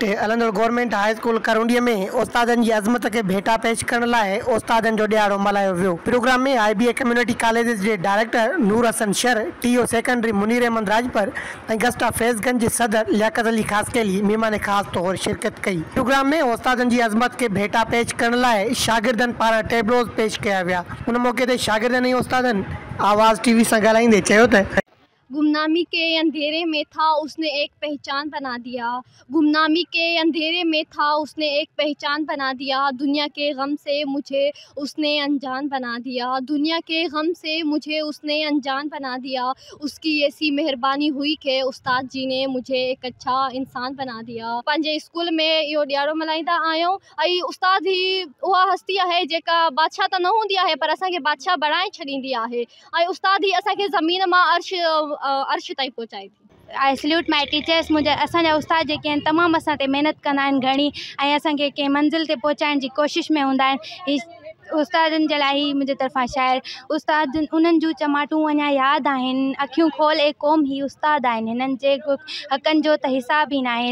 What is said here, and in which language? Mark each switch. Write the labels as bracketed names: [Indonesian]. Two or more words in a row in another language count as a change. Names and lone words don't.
[Sindhi] हलंदड़ गवर्नमेंट हाई स्कूल करोंडी में उस्तादनि की अज़मत के भेटा पेश करण लाइ उस्तादनि जो ॾियारो मल्हायो वियो। प्रोग्राम में IBA कम्युनिटी कॉलेज के डायरेक्टर नूर हसन शर, TO सेकेंडरी मुनीर अहमद राजपर और गस्टा फैज़गंज के सदर लियाकत अली खासकेली मेहमान खास तौर शिरकत कई। प्रोग्राम में उस्तादनि की अज़मत के भेटा पेश करण लाइ शागिर्दनि पारां टेबलोज़ पेश कया विया। उन मौके ते शागिर्दनि ऐं उस्तादनि आवाज़ TV सां ॻाल्हाईंदे चयो त [Urdu] گمنامی کے اندھیرے میں تھا اس نے ایک پہچان بنا دیا. گمنامی کے اندھیرے میں تھا اس نے ایک پہچان بنا دیا. دنیا کے غم سے مجھے اس نے انجان بنا دیا. دنیا کے غم سے مجھے اس نے انجان بنا دیا. اس کی ایسی مہربانی ہوئی کہ استاد جی نے مجھے ایک اچھا انسان بنا دیا. [Sindhi] पंहिंजे स्कूल में इहो ॾियारो मल्हाईंदा आहियूं ऐं उस्ताद ही उहा हस्ती आहे जेका बादशाह त न हूंदी आहे पर असांखे बादशाह बणाए छॾींदी आहे ऐं उस्ताद ही असांखे ज़मीन मां अर्श ताईं पहुचाए थी। [English] I salute my teachers. [Sindhi] मुझे असांजा उस्ताद जेके आहिनि तमामु असां ते महिनत कंदा आहिनि घणी ऐं असांखे कंहिं मंज़िल ते पहुचाइण जी कोशिशि में हूंदा आहिनि। उस्तादनि जे लाइ ही मुंहिंजे तरफ़ां शाइर उस्ताद उन्हनि जूं चमाटूं अञा यादि आहिनि। अखियूं खोल ए क़ौम ही उस्ताद आहिनि। हिननि जे हक़नि जो त हिसाब ई न आहे।